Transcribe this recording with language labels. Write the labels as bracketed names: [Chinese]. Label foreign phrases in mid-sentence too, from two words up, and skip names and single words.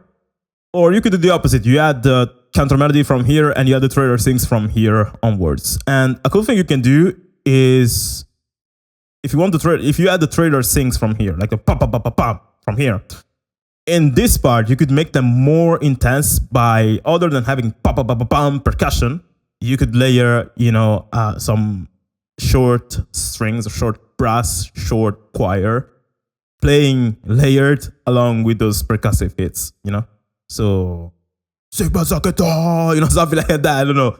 [English] Or you could do the opposite. You add the counter melody from here and you add the trader syncs from here onwards. And a cool thing you can do is if you add the trader syncs from here, like the pa pa pa pa pa from here. In this part, you could make them more intense by, other than having pa-pa-pa-pa-pam percussion, you could layer, some short strings or short brass, short choir, playing layered along with those percussive hits, So, something like that, I don't know.